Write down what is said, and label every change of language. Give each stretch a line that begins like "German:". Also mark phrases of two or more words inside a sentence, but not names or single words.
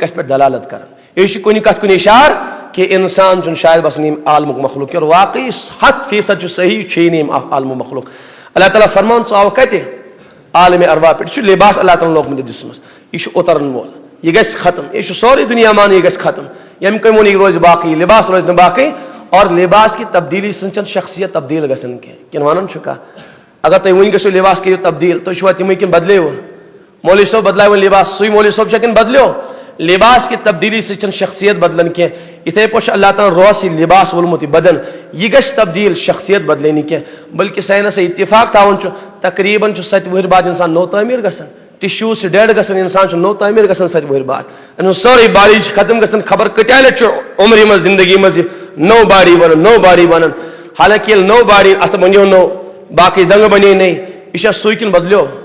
Kashmiri: کتھِ پٮ۪ٹھ دلالت کران یہِ چھُ کُنہِ کتھِ کُن اِشارٕ کہ انسان چھُنہٕ شاید بسان ییٚمہِ عالمُک مخلوق کینٛہہ اور واقعی 100% چھُ صحیح چھُیی نہٕ ییٚمہِ عالمُک مخلوق اللہ تعالیٰ فرمان ژٕ آوُکھ کتہِ عالمِ ارواح پٮ۪ٹھ یہِ چھُ لباس اللہ تعالیٰ ہن لوگمُت جسمس یہِ چھُ اوترن وول یہِ گژھِ ختم یہِ چھُ سورُے دُنیا مانان یہِ گژھِ ختم ییٚمہِ کٔنۍ ووٚن یہِ روزِ باقٕے لباس روزِ نہٕ باقٕے اور
Urdu: لباس کی تبدیلی
Kashmiri: سۭتۍ چھنہٕ شخصیت تبدیل گژھان کینٛہہ کِنہٕ ونان چھُ کانٛہہ اگر تُہۍ وُنہِ گٔژھِو لباس کٔرِو تبدیل تُہۍ چھُوا تِمٕے کِنہٕ بدلٲیوٕ مولوی صٲب بدلایہِ وۄنۍ لباس سُے مولوی صٲب چھا کِنہٕ بدلیو
Urdu: لباس کی تبدیلی
Kashmiri: سۭتۍ چھنہٕ شخصیت بدلان کینٛہہ یِتھے پٲٹھۍ چھُ اللہ تعالیٰ روحس یہِ لباس وولمُت یہِ بدن یہِ گژھِ تبدیل شخصیت بدلے نہٕ کینٛہہ بلکہِ ساینس اتفاق تھاوان چھُ تقریٖباً چھُ 7 وُہٕرۍ بعد انسان نوٚو تعمیٖر گژھان ٹِشوٗز چھِ ڈیڈ گژھان انسان چھُ نوٚو تعمیٖر گژھان 7 وُہٕرۍ بعد أمۍ سٕنٛز سٲرٕے باڈی چھِ ختم گژھان خبر کۭتیاہ لٹہِ چھُ عمرِ منٛز زندگی منٛز یہِ نٔو باڈی بنان نٔو باڈی بنان حالانکہِ ییٚلہِ نٔو باڈی اتھ بنیو نوٚو باقٕے زنٛگہٕ بنے نٔے یہِ چھا سُے کِنہٕ بدلیو